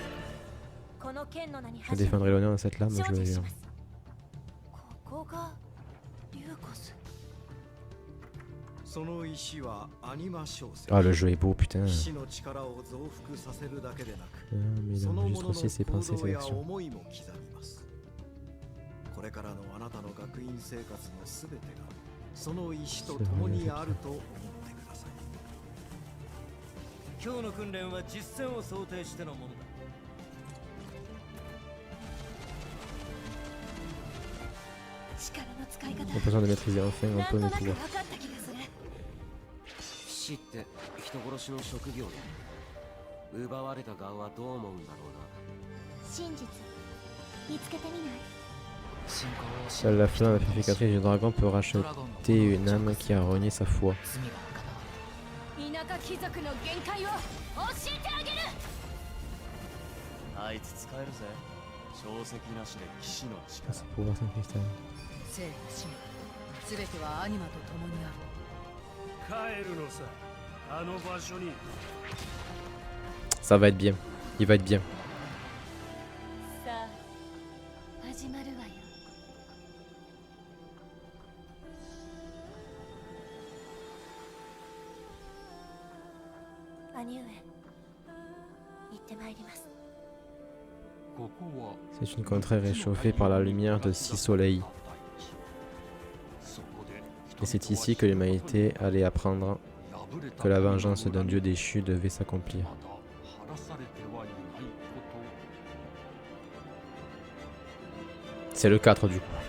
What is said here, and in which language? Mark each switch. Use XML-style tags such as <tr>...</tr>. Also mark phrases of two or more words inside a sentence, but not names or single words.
<fr>Je défendrai l'honneur de cette lame, je le jure. Ah, le jeu est beau, putain. Mais il enregistre aussi ses pensées et ses actions.</fr> <ja>これからのあなたの学院生活のすべてがその意志と共にあると思ってください。今日の訓練は実戦を想定してのものだ。</ja> <fr>J'ai besoin de maîtriser enfin un peu mes pouvoirs.</fr> <ja>死って人殺しの職業で奪われた側はどう思うんだろうな。真実見つけてみない？</ja> <fr>Seule la flamme purificatrice du dragon peut racheter une âme qui a renié sa foi.</fr> <ja>田舎貴族の限界を教えてあげる。あいつ使えるぜ。小石なしで騎士の力。</ja> <fr>Son pouvoir Saint-Cristal.</fr> <ja>生と死も全てはアニマと共にある。帰るのさ。あの場所に。</ja> <fr>Ça va être bien. Il va être bien.</fr> <ja>さあ始まるわよ。兄上、行ってまいります。</ja> <fr>C'est une contrée réchauffée par la lumière de 6 soleils. Et c'est ici que l'humanité allait apprendre que la vengeance d'un dieu déchu devait s'accomplir. C'est le 4 du coup.</fr>